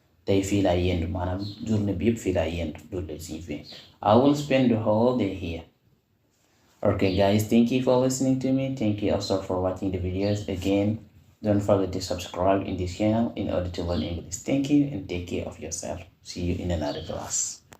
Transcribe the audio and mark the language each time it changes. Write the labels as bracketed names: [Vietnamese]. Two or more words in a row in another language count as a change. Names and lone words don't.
[Wolof] tey fii laa yendu maanaam journée bi yëpp fii laa yendu loolu lay signifie. [English] I will spend the whole day here. Okay guys, thank you for listening to me. Thank you also for watching the videos. Again, don't forget to subscribe in this channel in order to learn English. Thank you and take care of yourself. See you in another class.